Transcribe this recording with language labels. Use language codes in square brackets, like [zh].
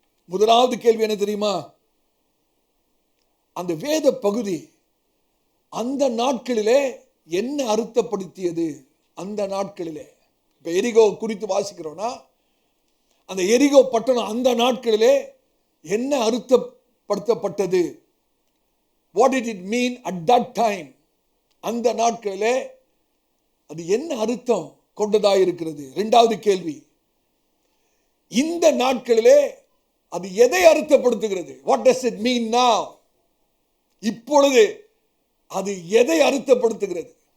[ta] முதலாவது கேள்வி என்ன தெரியுமா? அந்த வேத பகுதி அந்த நாட்களிலே என்ன அர்த்தப்படுத்தியது? அந்த நாட்களிலே இப்ப எரிகோ குறித்து வாசிக்கிறோம்னா, அந்த எரிகோ பட்டணம் அந்த நாட்களிலே என்ன அர்த்தப்படுத்தப்பட்டது? [en] What did it mean at that time? [ta] அந்த நாட்களிலே அது என்ன அர்த்தம் கொண்டதாக இருக்கிறது? இரண்டாவது கேள்வி, இந்த நாட்களிலே அது எதை அர்த்தப்படுத்துகிறது? [en] What does it mean now? [ta] இப்பொழுது அது எதை அர்த்தப்படுத்துகிறது?